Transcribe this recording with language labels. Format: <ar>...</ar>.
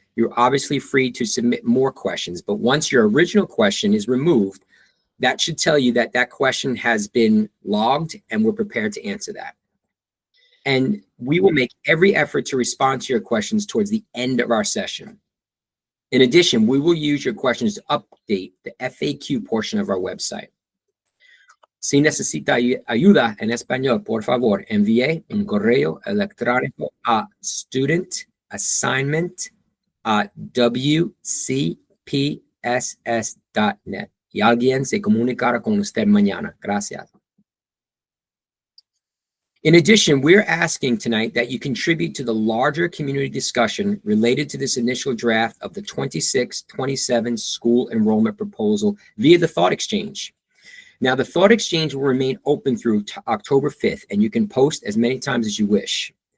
<en>You're obviously free to submit more questions, but once your original question is removed, that should tell you that that question has been logged and we're prepared to answer that. And we will make every effort to respond to your questions towards the end of our session. In addition, we will use your questions to update the FAQ portion of our website.</en> <es>Si necesita ayuda en español, por favor, envíe un correo electrónico a studentassignment@wcpss.net y alguien se comunicará con usted mañana. Gracias.</es> <en>In addition, we're asking tonight that you contribute to the larger community discussion related to this initial draft of the 26-27 school enrollment proposal via the Thought Exchange. Now, the Thought Exchange will remain open through October 5th, and you can post as many times as you wish.</en>